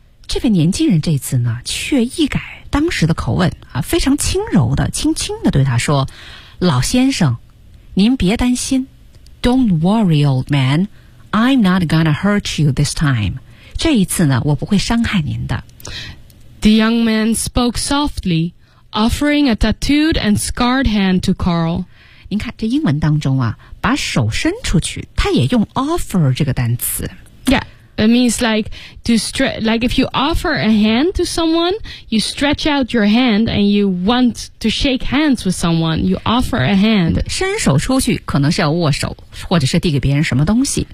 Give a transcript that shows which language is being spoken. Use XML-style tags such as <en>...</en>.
<zh>这位年轻人这次呢却一改当时的口吻、啊、非常轻柔的轻轻的对他说老先生您别担心</zh> <en>Don't worry, old man. I'm not gonna hurt you this time.</en> <zh>这一次呢，我不会伤害您的。</zh> <en>The young man spoke softly, offering a tattooed and scarred hand to Carl.</en> <zh>您看，这英文当中啊，把手伸出去，他也用 offer 这个单词。</zh> <en>Yeah, it means like to stretch. Like if you offer a hand to someone, you stretch out your hand and you want to shake hands with someone. You offer a hand.</en> <zh>伸手出去可能是要握手，或者是递给别人什么东西。</zh>